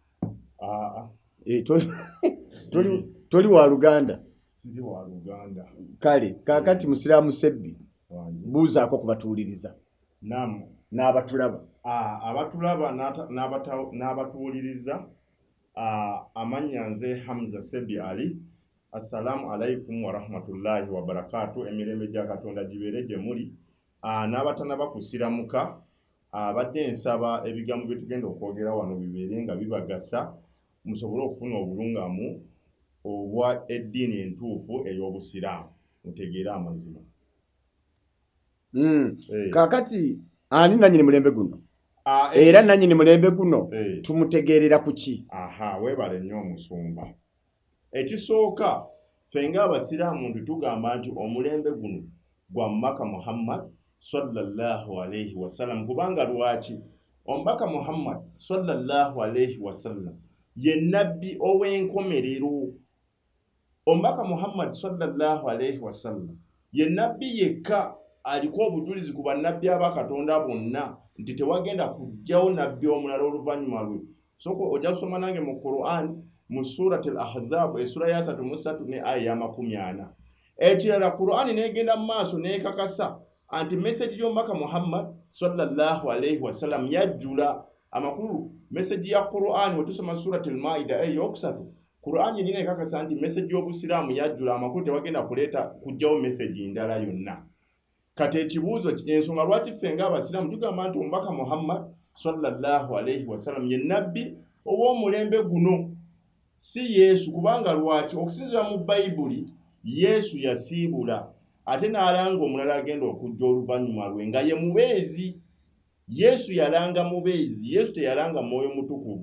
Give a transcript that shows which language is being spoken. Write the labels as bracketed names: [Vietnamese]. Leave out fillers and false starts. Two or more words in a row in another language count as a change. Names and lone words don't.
[Ganda] Toli wa Luganda? Ndi wa Luganda. Kale kaakati musiraamu Sebbi, buuzaako kubatuwuliriza. Naam. N'abatulaba. Abatulaba n'abatuwuliriza, amannya nze Hamza Sebi Ali. [Arabic] السلام عليكم ورحمة الله وبركاته. [Ganda] Emirembe gya Katonda gibeere gye muli. N'abatanaba kusiramuka, badde nsaba ebigambo bye tugenda okwogera wano bibeere nga bibagasa musobole okufuna obulungamu obwa eddiini entuufu ey'obusiraamu mutegeere amazima. Kaakati ani nanyini mulembe guno? Era nanyini mulembe guno tumutegeerera ku ki? Weebale nnyo omusumba. Ekisooka ffe ng'abasiraamu tugamba nti omulembe guno gwa Mubaka Muhammad [Arabic] صلى الله عليه وسلم. [Ganda] Kubanga lwaki? Omubaka Muhammad [Arabic] صلى الله عليه وسلم [Ganda] ye nabbi ow'enkomerero. Omubaka Muhammad [Arabic] صلى الله عليه وسلم [Ganda] ye nabbi yekka aliko obujulizi ku bannabbi abakatonda bonna nti tewagenda kujjawo nabbi omulala oluvannyuma lwe. Soko ojja kusoma nange mu Quran mu Surat al-Ahzab essura ya 33 ne aya ya 40. Ekirala Quran negenda mu maaso nekakasa anti message y'omubaka Muhammad [Arabic] صلى الله عليه وسلم [Ganda] yajjula amakulu. Message ya Quran wetusoma Surat al-Maida eyokusatu, Quran yenina ekakasa nti message y'obusiraamu yajjula amakulu, tewagenda kuleeta kujjawo message ndala yonna. Kati ekibuuzo ensonga lwaki ffe ng'abasiraamu tugamba nti omubaka Muhammad [Arabic] صلى الله عليه وسلم [Ganda] ye nabbi ow'omulembe guno si Yesu? Kubanga lwaki? Okusinziira mu Bayibuli Yesu yasiibula ate n'alanga omulala agenda okujja oluvannyuma lwe nga ye mubeezi. Yesu yalanga mubeezi, Yesu teyalanga mwoyo mutukuvu.